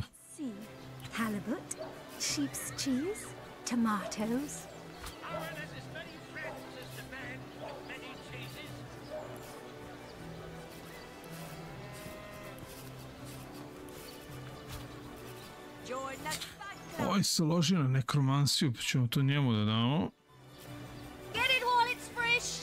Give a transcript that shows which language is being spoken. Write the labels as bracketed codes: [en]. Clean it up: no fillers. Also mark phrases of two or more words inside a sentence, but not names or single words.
[en] See, halibut, sheep's cheese, tomatoes. Aaron has as many friends as the man with many cheeses. Join the Spud Club. [sr] Ovaj se loži na nekromansiju, pa ćemo to njemu da damo. [en] Get it while it's fresh.